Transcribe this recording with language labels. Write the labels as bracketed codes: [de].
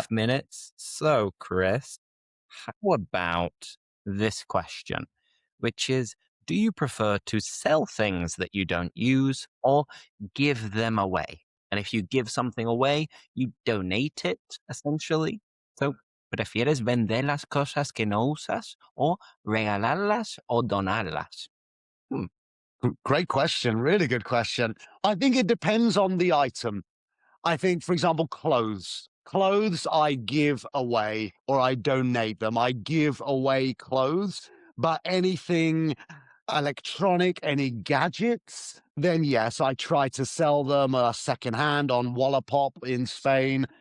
[en] 5 minutes. So, Chris, how about this question, which is, do you prefer to sell things that you don't use or give them away? And if you give something away, you donate it essentially. [es] So, ¿prefieres vender las cosas que no usas o regalarlas o donarlas? [en] Hmm, Great question. Really good question. I think it depends on the item. I think, for example, clothes. Clothes I give away or I donate them. I give away clothes, but anything electronic, any gadgets, then yes, I try to sell them secondhand on Wallapop in Spain.